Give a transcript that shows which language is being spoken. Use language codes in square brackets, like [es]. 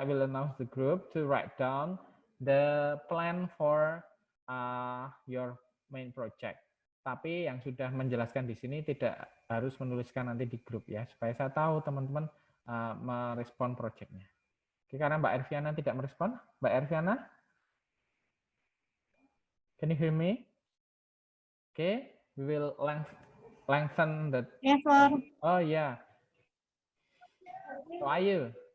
[en] I will announce the group to write down the plan for your main project. [id] Tapi yang sudah menjelaskan di sini tidak harus menuliskan nanti di grup ya, supaya saya tahu teman-teman merespon projectnya. Oke, karena Mbak Erviana tidak merespon. [en] Mbak Erviana, can you hear me? Okay, we will lengthen the. Yes, sir. Oh yeah. How are you?